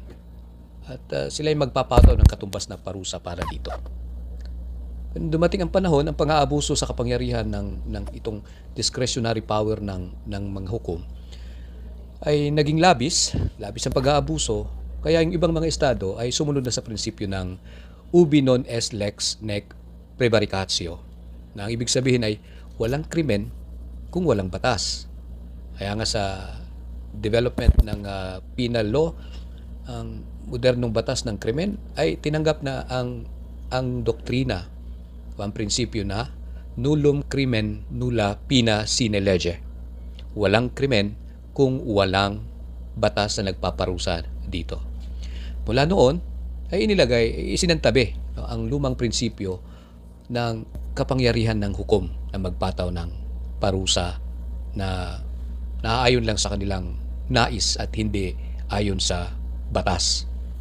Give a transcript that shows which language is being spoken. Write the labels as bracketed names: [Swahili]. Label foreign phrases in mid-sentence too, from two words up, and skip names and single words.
[Filipino] At sila ay magpapataw ng katumbas na parusa para dito. Dumating ang panahon, ang pang-aabuso sa kapangyarihan ng itong [English] discretionary power [Filipino] ng mga hukom ay naging labis ang pag-aabuso, kaya yung ibang mga estado ay sumunod na sa prinsipyo ng [Latin] ubi non est lex nec prevaricatio, [Filipino] na ang ibig sabihin ay walang krimen kung walang batas. Kaya nga sa development ng [English] penal law, [Filipino] ang modernong batas ng krimen ay tinanggap na ang doktrina o ang prinsipyo na [Latin] nullum crimen nulla pena sine lege. [Filipino] Walang krimen kung walang batas na nagpaparusa dito. Mula noon ay isinantabi ang lumang prinsipyo ng kapangyarihan ng hukom na magpataw ng parusa na naaayon lang sa kanilang nais at hindi ayon sa batas.